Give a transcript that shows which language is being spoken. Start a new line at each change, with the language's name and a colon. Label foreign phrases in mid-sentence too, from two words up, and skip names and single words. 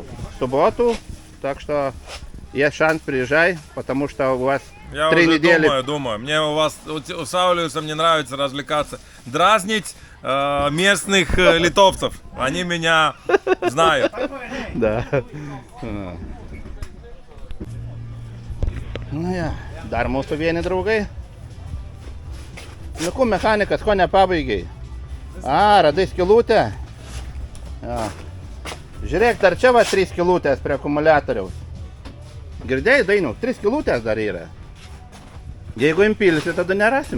Russian: В субботу, так что есть шанс, приезжай, потому что у вас Я 3 уже недели. думаю. Мне у вас, у Саулиуса, мне нравится развлекаться. Дразнить местных литовцев. Они меня знают. Да.
Lithuanian: Nu ja, dar mūsų vieni draugai. Nu, kur mechanikas, ko nepabaigiai? A, radai skylutę? Ja. Žiūrėk, dar čia va 3 skylutės prie akumuliatoriaus. Girdėjai, Dainiau, 3 skylutės dar yra. Jeigu impilsi, tada nerasim.